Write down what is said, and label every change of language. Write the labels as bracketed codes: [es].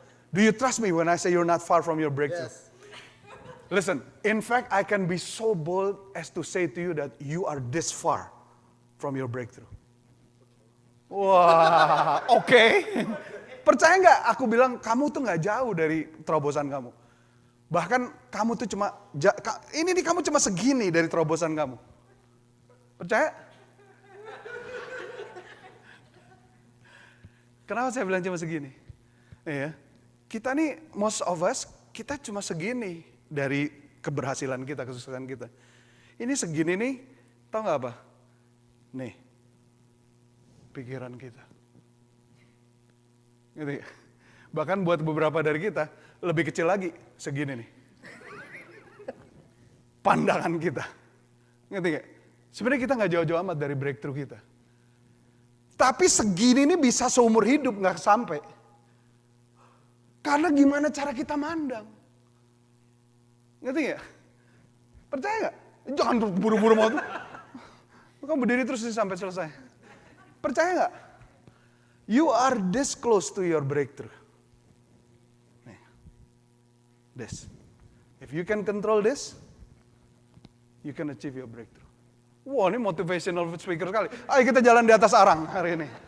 [en] Do you trust me when I say you're not far from your breakthrough? Yes. Listen, in fact, I can be so bold as to say to you that you are this far from your breakthrough. [id] Wah, oke. Percaya nggak aku bilang kamu tuh nggak jauh dari terobosan kamu. Bahkan kamu tuh ini nih kamu cuma segini dari terobosan kamu. Percaya? Kenapa saya bilang cuma segini? Iya. Kita nih, [en] most of us, [id] kita cuma segini dari keberhasilan kita, kesuksesan kita. Ini segini nih, tau gak apa? Nih, pikiran kita. Gitu ya. Bahkan buat beberapa dari kita, lebih kecil lagi, segini nih. Pandangan kita. Ngerti gak? Sebenarnya kita gak jauh-jauh amat dari breakthrough kita. Tapi segini nih bisa seumur hidup gak sampai. Karena gimana cara kita mandang. Ngerti gak? Percaya gak? Jangan buru-buru mau tuh. Kamu berdiri terus sampai selesai. Percaya gak? [en] You are this close to your breakthrough. Nih. This. If you can control this, you can achieve your breakthrough. [id] Wah, ini motivational speaker sekali. Ayo kita jalan di atas arang hari ini.